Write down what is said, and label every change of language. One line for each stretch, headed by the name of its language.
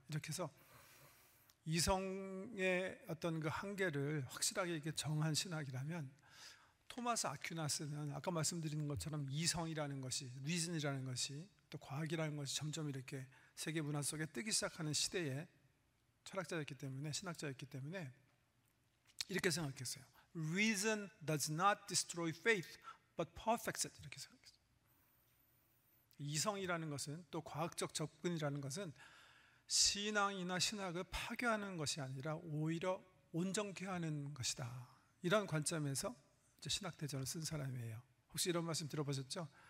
Korean: 이렇게 해서 이성의 어떤 그 한계를 확실하게 이렇게 정한 신학이라면, 토마스 아퀴나스는 아까 말씀드린 것처럼 이성이라는 것이, 리즌이라는 것이, 또 과학이라는 것이 점점 이렇게 세계 문화 속에 뜨기 시작하는 시대에 철학자였기 때문에, 신학자였기 때문에 이렇게 생각했어요.
English: Reason does not destroy faith, but perfects it.
Korean: 이렇게 생각했어요. 이성이라는 것은, 또 과학적 접근이라는 것은 신앙이나 신학을 파괴하는 것이 아니라 오히려 온전케 하는 것이다. 이런 관점에서 신학대전을 쓴 사람이에요. 혹시 이런 말씀 들어보셨죠?